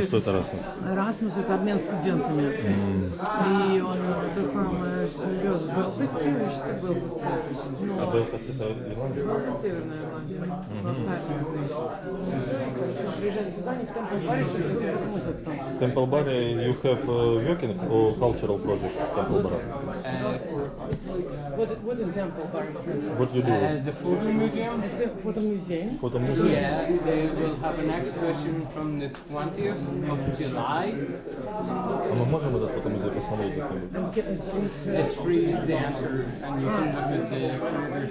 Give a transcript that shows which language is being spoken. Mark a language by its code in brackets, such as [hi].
[ru] А что это Расмус? Эрасмус — это обмен студентами. И он это самое живет в Белфасте, учится в Белфасте. А Белфаст это Ирландия? Белфаст — Северная Ирландия. В Автарии. Короче, он приезжает сюда, не в Темпл-Баре, что-то будет замутят там. [en] Temple Bar, you have working or cultural project Temple Bar? What in Temple-Bar? What you do? The photo museum. It's a photo museum. Photo museum? Yeah, they will have an exhibition from the 20th of July. [ru] А мы можем этот фотомузей посмотреть как-нибудь? [en] It's free to enter, and you can look at the creators.